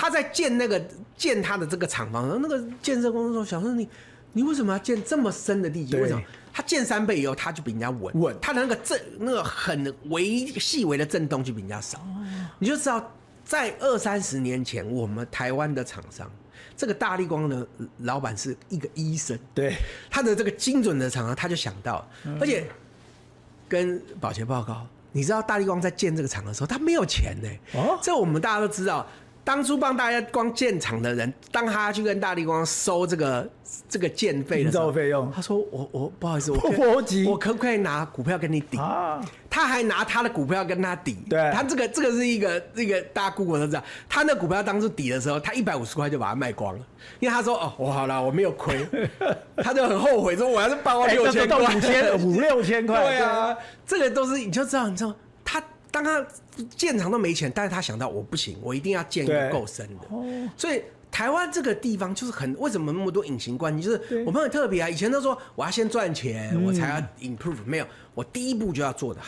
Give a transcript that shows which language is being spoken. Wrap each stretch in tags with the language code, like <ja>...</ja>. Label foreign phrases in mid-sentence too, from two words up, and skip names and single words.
<zh>他在建他的這個廠房，那個建設公司說：“想說你為什麼要建這麼深的地基？為什麼？他建3倍以後，他就比人家穩，他的那個很細微的震動就比人家少，你就知道。” 在20-30年前，我們台灣的廠商，這個大立光的老闆是一個醫生，對他的這個精準的廠商，他就想到，而且跟寶傑報告，你知道大立光在建這個廠的時候，他沒有錢呢。這我們大家都知道。當初幫大家光建廠的人，当他去跟大立光收這個建費的時候，費用，他說我不好意思，我可不可以拿股票跟你抵？他還拿他的股票跟他抵。对，他这個是一個大家 Google 都知道，他那股票當初抵的時候，他150塊就把它賣光了，因為他說我好了，我沒有虧，他就很後悔說我要是8萬6千塊，5-6千塊，對啊，這個都是你就知道他。當他建廠都沒錢，但是他想到我不行，我一定要建一個夠深的。所以台灣這個地方就是為什麼那麼多隱形冠軍？就是我們很特別啊。以前都說我要先賺錢，我才要 improve，沒有，我第一步就要做得好。</zh>